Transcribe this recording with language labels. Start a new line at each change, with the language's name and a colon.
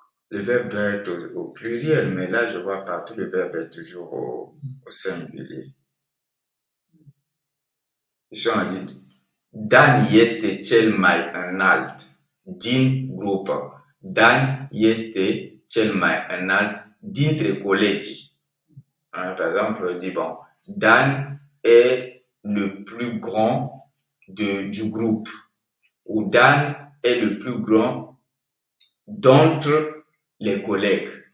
French: Le verbe doit être au pluriel, mais là, je vois partout le verbe est toujours au singulier. Ici, on dit
Romanian: Dan este cel mai înalt din grupă. Dan este cel mai înalt dintre colegii.
French: Par exemple, on dit bon, Dan est le plus grand du groupe. Ou Dan est le plus grand d'entre les collègues.